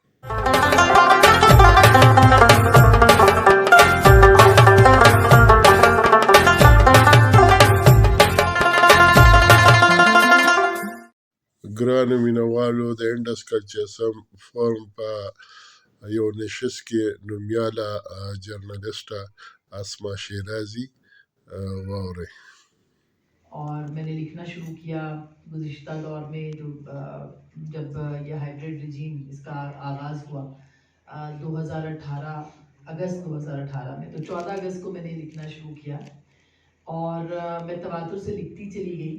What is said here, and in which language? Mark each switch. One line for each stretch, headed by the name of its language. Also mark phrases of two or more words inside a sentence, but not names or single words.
Pashto: ګرانو مینوالو د انډس کلچرسم فورم په یو نشست کې نومیاله جرنلسټه اسما شیرازی واورئ.
Urdu: اور میں نے لکھنا شروع کیا گزشتہ دور میں جب یہ
English: hybrid regime
Urdu: اس کا آغاز ہوا 2018 اگست 2018 میں، تو 14 اگست کو میں نے لکھنا شروع کیا اور میں تواتر سے لکھتی چلی گئی.